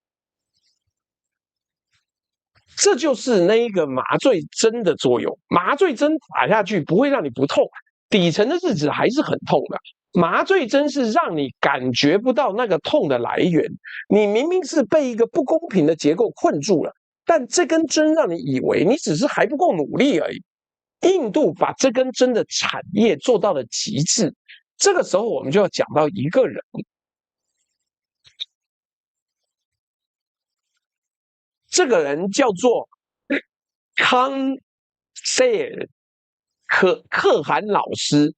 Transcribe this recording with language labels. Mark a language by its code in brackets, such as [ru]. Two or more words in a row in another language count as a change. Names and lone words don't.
[zh] 這就是那個麻醉針的作用。麻醉針打下去不會讓你不痛，底層的日子還是很痛的。麻醉針是讓你感覺不到那個痛的來源。你明明是被一個不公平的結構困住了，但這根針讓你以為你只是還不夠努力而已。印度把這根針的產業做到了極致。這個時候我們就要講到一個人，這個人叫做康塞爾可汗老師。